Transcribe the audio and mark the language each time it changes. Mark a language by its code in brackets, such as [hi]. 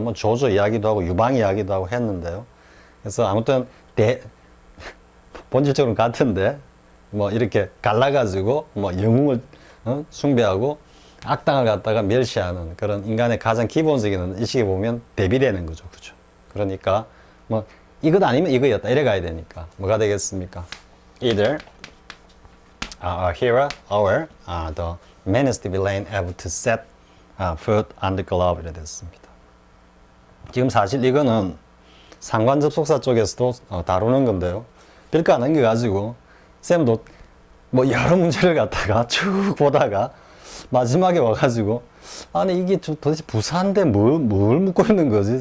[ko] 뭐 조조 이야기도 하고 유방 이야기도 하고 했는데요. 그래서 아무튼 본질적으로는 같은데 뭐 이렇게 갈라가지고 뭐 영웅을 숭배하고 악당을 갖다가 멸시하는 그런 인간의 가장 기본적인 의식에 보면 대비되는 거죠. 그죠? 그러니까 뭐 이것 아니면 이거였다 이래 가야 되니까 뭐가 되겠습니까? [en] Either a hero or the meanest villain ever to set foot on the glove 이래 됐습니다. [ko] 지금 사실 이거는 상관 접속사 쪽에서도 다루는 건데요. 별거 안 남겨가지고 쌤도 뭐 여러 문제를 갖다가 쭉 보다가 마지막에 와가지고 아니 이게 도대체 부사인데 뭘 묻고 있는 거지?